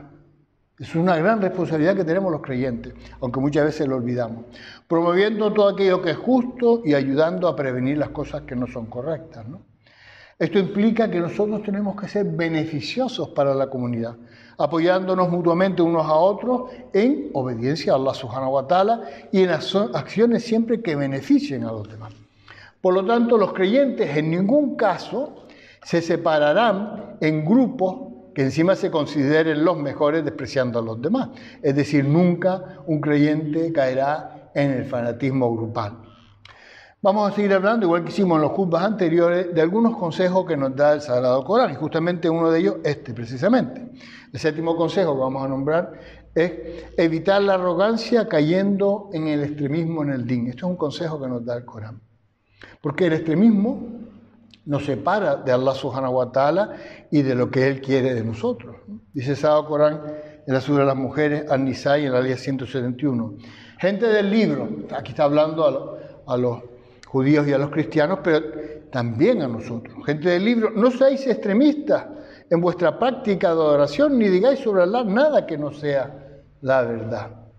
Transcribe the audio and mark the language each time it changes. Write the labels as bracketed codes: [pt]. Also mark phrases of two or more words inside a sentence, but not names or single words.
[es] Es una gran responsabilidad que tenemos los creyentes, aunque muchas veces lo olvidamos. Promoviendo todo aquello que es justo y ayudando a prevenir las cosas que no son correctas, ¿no? Esto implica que nosotros tenemos que ser beneficiosos para la comunidad, apoyándonos mutuamente unos a otros en obediencia a [ar] الله سبحانه وتعالى [es] y en acciones siempre que beneficien a los demás. Por lo tanto, los creyentes en ningún caso se separarán en grupos que encima se consideren los mejores despreciando a los demás. Es decir, nunca un creyente caerá en el fanatismo grupal. Vamos a seguir hablando, igual que hicimos en los khutbas anteriores, de algunos consejos que nos da el Sagrado Corán, y justamente uno de ellos, precisamente. El séptimo consejo que vamos a nombrar es evitar la arrogancia cayendo en el extremismo en el din. Esto es un consejo que nos da el Corán. Porque el extremismo nos separa de [ar] الله سبحانه وتعالى [es] y de lo que Él quiere de nosotros. Dice el Sagrado Corán en la sura de las mujeres, An-Nisa, en la ley 171. Gente del libro, aquí está hablando a los judíos y a los cristianos, pero también a nosotros. Gente del libro, no seáis extremistas en vuestra práctica de adoración, ni digáis sobre Allah nada que no sea la verdad.